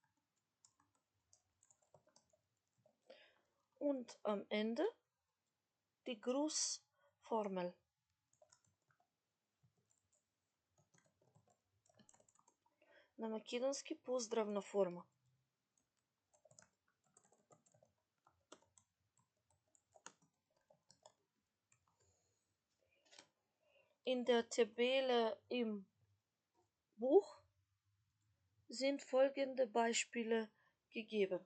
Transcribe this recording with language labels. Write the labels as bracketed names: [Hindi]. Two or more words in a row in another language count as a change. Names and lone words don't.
[German] Und am Ende die Grußformel. [Macedonian] На македонски поздравна форма. [German] In der Tabelle im Buch sind folgende Beispiele gegeben.